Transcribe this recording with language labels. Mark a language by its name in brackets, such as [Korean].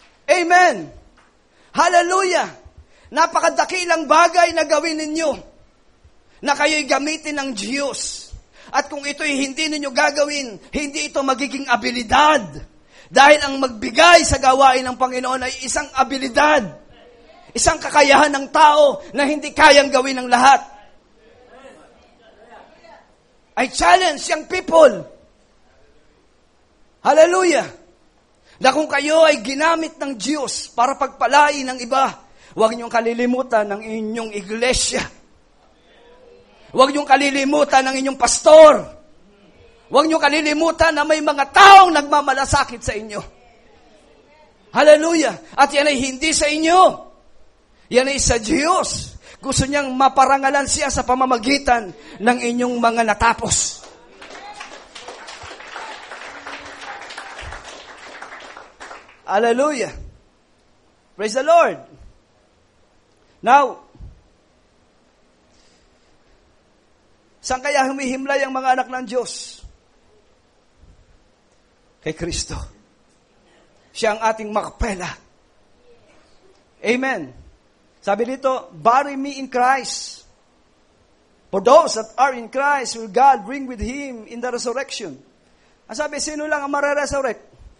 [Filipino] Amen. Hallelujah. Napakadakilang bagay na gawin ninyo na kayo'y gamitin ng Diyos. At kung ito'y hindi ninyo gagawin, hindi ito magiging abilidad. Dahil ang magbigay sa gawain ng Panginoon ay isang abilidad. Isang kakayahan ng tao na hindi kayang gawin ng lahat. [English] I challenge young people. Hallelujah. [Filipino] Na kung kayo ay ginamit ng Diyos para pagpalain ng iba, huwag niyong kalilimutan ng inyong iglesia. Huwag niyong kalilimutan ng inyong pastor. Huwag niyong kalilimutan na may mga taong nagmamalasakit sa inyo. Hallelujah. At yan ay hindi sa inyo. Yan ay sa Diyos. Gusto niyang maparangalan siya sa pamamagitan ng inyong mga natapos. Hallelujah. [English] Praise the Lord. [Filipino] Now, saan kaya humihimlay ang mga anak ng Diyos? Kay Kristo. Siya ang ating makapela. [English] Amen. [Filipino] Sabi dito, [English] bury me in Christ. For those that are in Christ will God bring with Him in the resurrection. [Filipino] Ang sabi, sino lang ang mare-resurrect?